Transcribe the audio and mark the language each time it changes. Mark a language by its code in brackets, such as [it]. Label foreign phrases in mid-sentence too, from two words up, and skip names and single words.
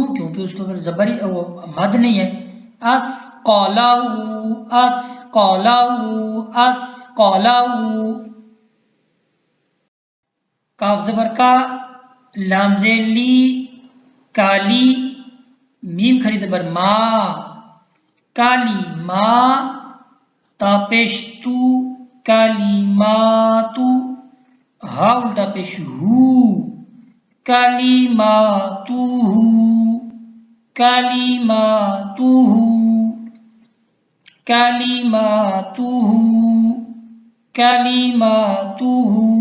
[ur] کیونکہ اس کے اوپر زبری مد نہیں ہے، اس قالا ہو، اس قالا ہو، اس قالا ہو۔ کاف زبر کا، لام زیر لی، کالی، میم کھڑی زبر ما، کالی ما، تا پیش تو، کالی ما تو، ہا الٹا پیش ہو، کالی ما تو ہو، کالی ما تو ہو، کالی ما تو ہو، کالی ما تو ہو۔